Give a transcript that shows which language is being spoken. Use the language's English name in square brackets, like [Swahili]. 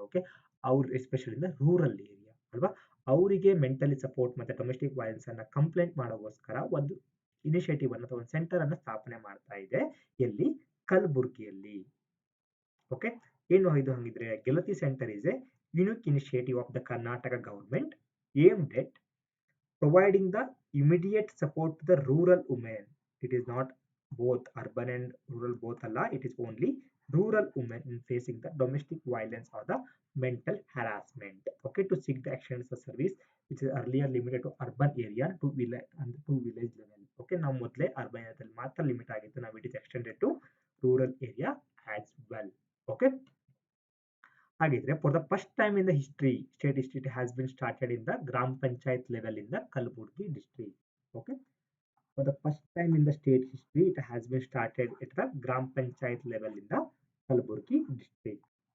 [Kannada] Okay, ಅವ್ರು especially in rural area ಅಲ್ವಾ, ಅವರಿಗೆ ಮೆಂಟಲಿ ಸಪೋರ್ಟ್ ಮತ್ತೆ ಡೊಮೆಸ್ಟಿಕ್ ವೈಲೆನ್ಸ್ ಅನ್ನ ಕಂಪ್ಲೇಂಟ್ ಮಾಡೋಗೋಸ್ಕರ ಒಂದು ಇನಿಷಿಯೇಟಿವ್ ಅನ್ನು ಅಥವಾ ಒಂದು ಸೆಂಟರ್ ಅನ್ನು ಸ್ಥಾಪನೆ ಮಾಡ್ತಾ ಇದೆ. ಎಲ್ಲಿ? ಕಲಬುರ್ಗಿಯಲ್ಲಿ. [English] okay, [Kannada] ಏನು ಇದು ಹಂಗಿದ್ರೆ [English] Gelathi centre is a unique initiative of the Karnataka government aimed at providing the immediate support to the rural women. It is not both urban and rural both alla, it is only rural women in facing the domestic violence or the mental harassment. Okay, to seek the actions of service which is earlier limited to urban area to village level. [Kannada] Okay, ನಾವು ಮೊದಲೇ urban ಏರಿಯಾದಲ್ಲಿ ಮಾತ್ರ limit ಆಗಿತ್ತು, ನಾವು [English] It is extended to rural area as well. Okay, [Kannada] ಹಾಗಿದ್ರೆ [English] For the first time in the history state history it has been started in the gram panchayat level in the Kalaburagi district. Okay, for the first time in the state history it has been started it the gram panchayat level in the Kalaburagi district.